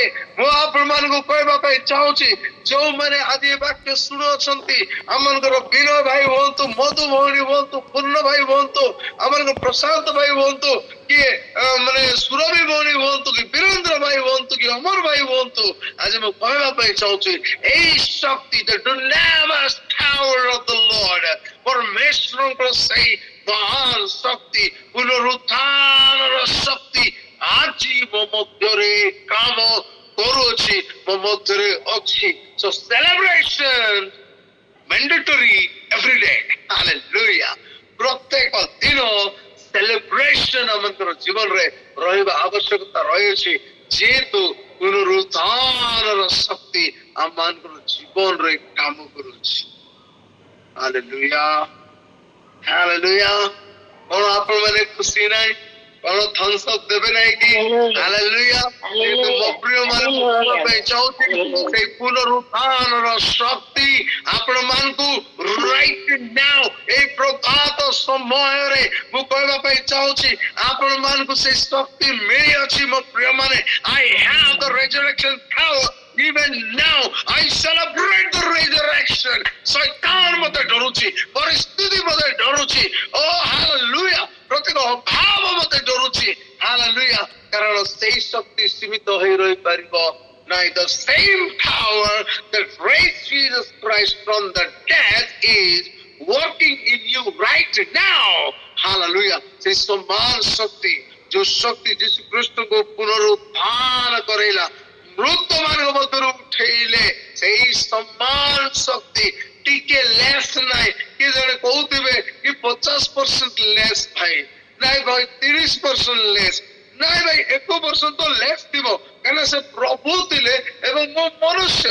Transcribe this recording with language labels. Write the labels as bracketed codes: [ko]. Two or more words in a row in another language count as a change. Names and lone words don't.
[or] ମୁଁ ଆପଣମାନଙ୍କୁ କହିବା ପାଇଁ ଚାହୁଁଛି, ଯୋଉମାନେ ଆଜି ଏ ବାକ୍ୟ ଶୁଣୁଅଛନ୍ତି, ଆମମାନଙ୍କର ବିନୟ ଭାଇ ହୁଅନ୍ତୁ, ମଧୁ ଭଉଣୀ ହୁଅନ୍ତୁ, ପୂର୍ଣ୍ଣ ଭାଇ ହୁଅନ୍ତୁ, ଆମମାନଙ୍କ ପ୍ରଶାନ୍ତ ଭାଇ ହୁଅନ୍ତୁ, କିଏ ମାନେ ସୁରଭି ଭଉଣୀ ହୁଅନ୍ତୁ, କି ବୀରେନ୍ଦ୍ର ଭାଇ ହୁଅନ୍ତୁ, କି ଅମର ଭାଇ ହୁଅନ୍ତୁ, ଆଜି ମୁଁ କହିବା ପାଇଁ ଚାହୁଁଛି, ଏଇ ଶକ୍ତି [en] the dunamis power of the Lord, [or] ପରମେଶ୍ୱରଙ୍କର ସେଇ ମହାନ ଶକ୍ତି, ପୁନରୁତ୍ଥାନର ଶକ୍ତି ଆଜି ମୋ ମଧ୍ୟରେ କାମ କରୁଅଛି, ମୋ ମଧ୍ୟରେ ଅଛି। [en] So celebration mandatory every day. Hallelujah. [or] ପ୍ରତ୍ୟେକ ଦିନ ସେଲିବ୍ରେସନ ଆମଙ୍କର ଜୀବନରେ ରହିବା ଆବଶ୍ୟକତା ରହିଅଛି, ଯେହେତୁ ପୁନରୁତ୍ଥାନର ଶକ୍ତି ଆମମାନଙ୍କର ଜୀବନରେ କାମ କରୁଛି। [en] Hallelujah. Hallelujah. [or] କଣ ଆପଣ ମାନେ ଖୁସି ନାହିଁ? କଣ [en] thumbs up [or] ଦେବେ ନାହିଁ କି? Hallelujah. ଯେହେତୁ ମୋ ପ୍ରିୟ ମାନେ କହିବା ପାଇଁ ଚାହୁଁଛି, ସେଇ ପୁନରୁତ୍ଥାନର ଶକ୍ତି ଆପଣମାନଙ୍କୁ [en] right now [or] ଏଇ ପ୍ରଭାତ ସମୟରେ ମୁଁ କହିବା ପାଇଁ ଚାହୁଁଛି, ଆପଣମାନଙ୍କୁ ସେଇ ଶକ୍ତି ମିଳିଅଛି ମୋ ପ୍ରିୟ ମାନେ। [en] I have the resurrection power. Even now I celebrate the resurrection. [or] ଶୈତାନ ମତେ ଡରୁଛି, ପରିସ୍ଥିତି ମତେ ଡରୁଛି, ଓ hallelujah, ପ୍ରତ୍ୟେକ ଅଭାବ ମତେ ଡରୁଛି, hallelujah, କାରଣ ସେଇ ଶକ୍ତି ସୀମିତ ହୋଇ ରହିପାରିବ ନାହିଁ। [en] The same power that raised Jesus Christ from the dead is working in you right now. hallelujah. [or] ସେଇ ସମାନ ଶକ୍ତି, ଯୋଉ ଶକ୍ତି ଯୀଶୁ ଖ୍ରୀଷ୍ଟଙ୍କୁ ପୁନରୁତ୍ଥାନ କରେଇଲା, ମୃତ ମାନଙ୍କ ମଧ୍ୟରୁ ଉଠେଇଲେ, ସେଇ ସମାନ ଶକ୍ତି ଟିକେ ଲେସ୍ ନାହିଁ। କିଏ ଜଣେ କହୁଥିବେ କି 50% ଲେସ୍ ଭାଇ, ନାଇଁ ଭାଇ 30% ଲେସ୍, ନାଇଁ ଭାଇ 1% ତ ଲେସ୍ ଥିବ, କାହିଁକିନା ସେ ପ୍ରଭୁ ଥିଲେ ଏବଂ ମୁଁ ମନୁଷ୍ୟ।